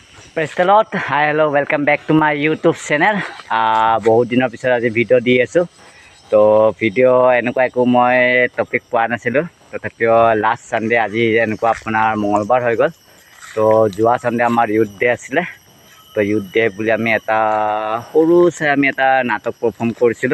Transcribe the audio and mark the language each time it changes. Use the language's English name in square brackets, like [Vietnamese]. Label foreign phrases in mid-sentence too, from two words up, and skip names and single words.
[English] Praise the Lord. Hi, hello, welcome back to my YouTube channel. [Assamese] বহুত দিনৰ পিছত আজি ভিডিঅ' দি আছোঁ। তো ভিডিঅ' এনেকুৱা একো মই টপিক পোৱা নাছিলোঁ, তথাপিও [English] last Sunday [Assamese] আজি এনেকুৱা আপোনাৰ মঙলবাৰ হৈ গ'ল। তো যোৱা ছানডে আমাৰ [English] youth day [Assamese] আছিলে। তো [English] youth day [Assamese] বুলি আমি এটা সৰু চাই আমি এটা নাটক পাৰফৰ্ম কৰিছিলোঁ।